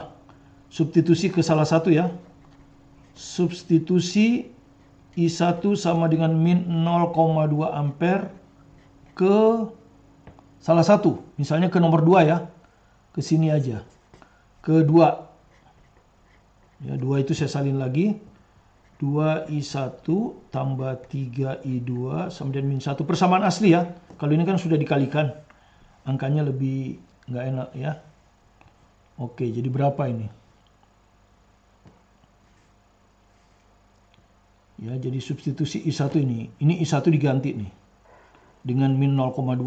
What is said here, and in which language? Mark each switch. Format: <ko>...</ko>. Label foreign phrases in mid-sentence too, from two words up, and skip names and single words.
<id>Substitusi ke salah satu ya. Substitusi I1 sama dengan min 0,2 ampere ke salah satu. Misalnya ke nomor 2 ya. Ke sini aja. Ke 2. Ya, 2 itu saya salin lagi. 2I1 tambah 3I2 sama dengan min 1. Persamaan asli ya. Kalau ini kan sudah dikalikan. Angkanya lebih nggak enak ya. Oke, jadi berapa ini? Ya, jadi substitusi I1 ini. Ini I1 diganti nih. Dengan min 0,2.</id>